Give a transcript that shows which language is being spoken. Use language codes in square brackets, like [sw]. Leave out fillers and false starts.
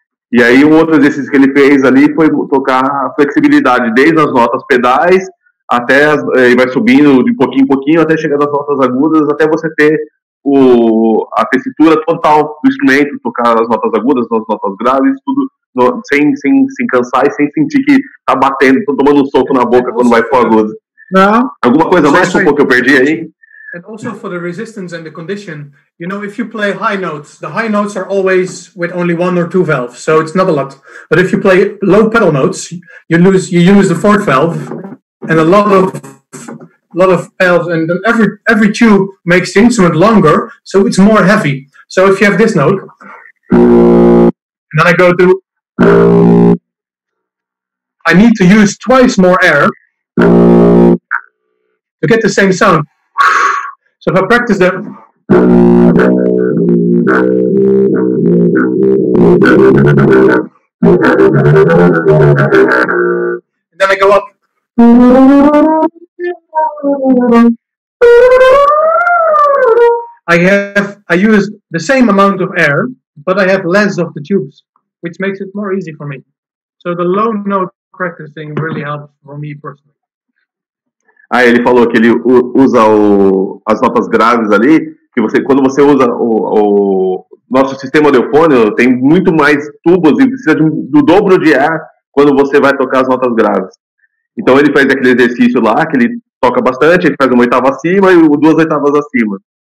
[pt] E aí um outro exercício que ele fez ali foi tocar a flexibilidade desde as notas pedais, até e vai subindo de pouquinho em pouquinho até chegar nas notas agudas, até você ter a tessitura total do instrumento, tocar as notas agudas, as notas graves, tudo sem cansar e sem sentir que tá batendo, tomando um soco na boca quando vai pro agudo. Não. Alguma coisa mais que eu perdi aí? [en] And also for the resistance and the condition, you know, if you play high notes, the high notes are always with only 1 or 2 valves, so it's not a lot. But if you play low pedal notes, you use the 4th valve and a lot of valves, and then every tube makes the instrument longer, so it's more heavy. So if you have this note, and then I go to, I need to use twice more air to get the same sound. So if I practice that, and then I go up, I use the same amount of air, but I have less of the tubes, which makes it more easy for me. So the low note practicing really helps for me personally. [pt] Ele falou que ele usa as notas graves ali, que quando você usa o nosso sistema audiofônico, tem muito mais tubos e precisa do dobro de ar quando você vai tocar as notas graves. Então ele faz aquele exercício lá, que ele toca bastante, ele faz uma oitava acima e 2 oitavas acima.